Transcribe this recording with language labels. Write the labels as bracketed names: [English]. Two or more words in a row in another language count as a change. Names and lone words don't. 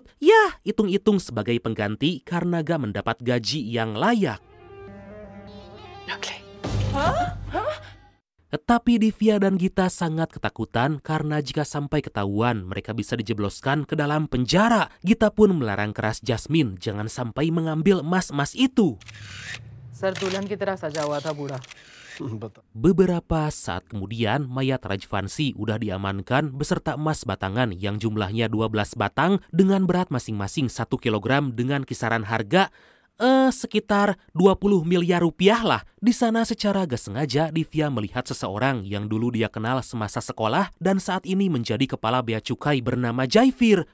[Indonesian] Ya, hitung-hitung sebagai pengganti karena gak mendapat gaji yang layak. Tetapi Divya dan Gita sangat ketakutan karena jika sampai ketahuan mereka bisa dijebloskan ke dalam penjara. Gita pun melarang keras Jasmine jangan sampai mengambil emas-emas itu. [Hindi] सर दुल्हन की तरह सजा हुआ था बूढ़ा. [Indonesian] Beberapa saat kemudian mayat Rajvansi udah diamankan beserta emas batangan yang jumlahnya 12 batang dengan berat masing-masing 1 kilogram dengan kisaran harga sekitar 20 miliar rupiah lah. Di sana secara gak sengaja Divya melihat seseorang yang dulu dia kenal semasa sekolah dan saat ini menjadi kepala bea cukai bernama Jaifir.